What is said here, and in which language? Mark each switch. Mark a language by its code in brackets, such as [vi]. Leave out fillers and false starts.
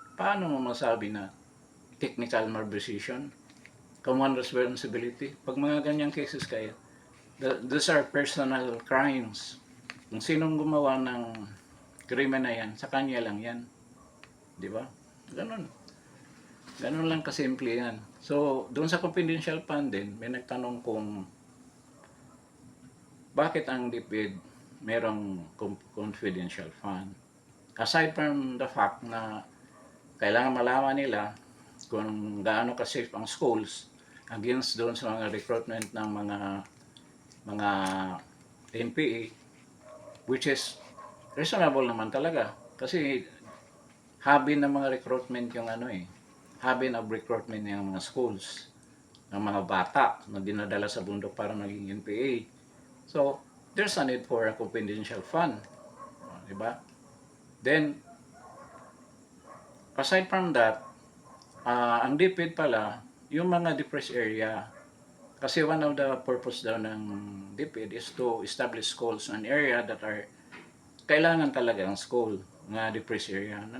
[tl] Paano mo masabi na technical malversation, common responsibility? Pag mga ganyang [en] cases [tl] kaya, [en] those are personal crimes. [tl] Kung sinong gumawa ng krimen na yan, sa kanya lang yan. Di ba? Ganun. Ganun lang kasimple yan. So, doon sa confidential fund din, may nagtanong kung bakit ang DepEd merong confidential fund. [en] Aside from the fact [tl] na kailangan malaman nila kung gaano ka-safe ang schools against doon sa mga recruitment ng mga NPA, [en] which is reasonable [tl] naman talaga. Kasi hobby ng mga recruitment yung [en] hobby of recruitment [tl] ng mga schools, ng mga bata na dinadala sa bundok para maging NPA. [en] So, there's a need for a confidential fund. [tl] Diba? [en] Then, aside from that, [tl] ang DepEd pala, yung mga depressed area, kasi [en] one of the purpose [tl] daw ng DepEd is [en] to establish schools in an area that are [tl] kailangan talaga ang school, nga depressed area.